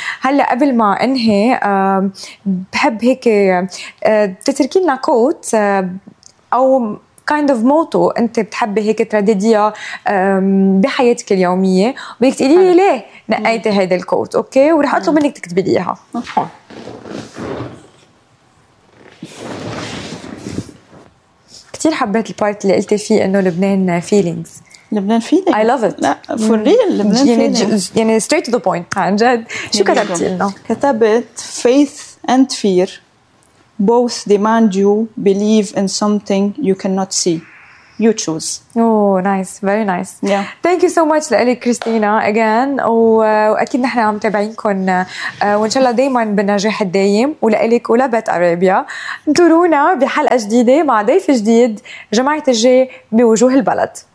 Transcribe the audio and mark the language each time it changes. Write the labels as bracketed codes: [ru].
[ar] هلأ قبل ما انهي بحب هيك تتركي لنا كوت أو kind of motto انت بتحبي هيك تردديها بحياتك اليومية، وبيك تقولي لي ليه نقيت هيدا الكوت. اوكي، ورح اطلب منك تكتبي ليها. كتير حبيت البارت اللي قلتي فيه انه لبنان feelings. لبنان فيلينج. [en] I love it. [ar] لا for real لبنان فيلينج. [en] يعني straight to the point. [ar] عن جد. شو كتبتي لنا؟ [en] كتبت faith and fear both demand you believe in something you cannot see. You choose. Oh nice. Very nice. Yeah. Thank you so much لألي Christina again. [ar] وأكيد نحن عم تابعينكم وإن شاء الله دايما بالنجاح الدايم. ولألك ولبت أرابيا. انتورونا بحلقة جديدة مع ضيف جديد جماعة الجي بوجوه البلد.